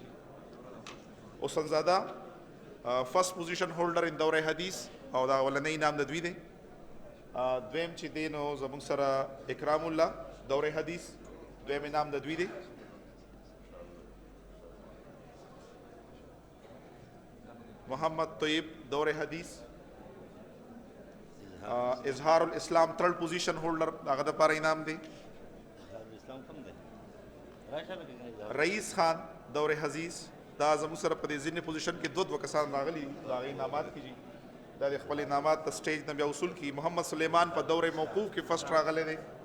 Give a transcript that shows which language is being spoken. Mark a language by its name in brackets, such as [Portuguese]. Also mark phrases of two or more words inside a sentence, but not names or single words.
[Pashto] حسن زاده [English] first position holder in [Pashto] دوره حدیث او دا اولنی انعام د دوی دی. دویم چې دی نو زموږ سره اکرام الله دوره حدیث دویم انعام د دوی دی. محمد طیب دور حدیث، اظہار الاسلام [English] third position holder [Pashto] هغه د پاره انعام دی. رئیس خان دور حدیث دا زموږ سره په دې ځینې پوزیشن کې دوه کسان راغلي د هغې انعامات کېږي. دا د خپل انعامات د سټیج نه بیا وصول کړي. محمد سلیمان په دور موقوف کې فرسٹ راغلی دی.